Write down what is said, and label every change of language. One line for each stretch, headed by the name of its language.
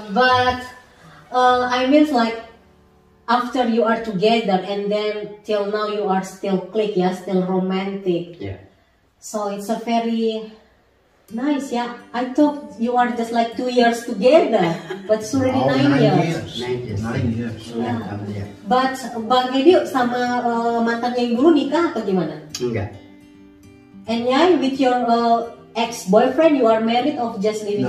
English: But I mean like after you are together and then till now you are still click ya, still romantic.
Indonesian: Iya.
English: So it's a very nice ya. I thought you are just like 2 years together, but it's already Oh, 9 years. 9 years. 9 years. Yeah. But
Indonesian: Bang Edi sama mantannya yang dulu nikah atau gimana? Enggak.
English: And yeah, with your ex-boyfriend you are married or just living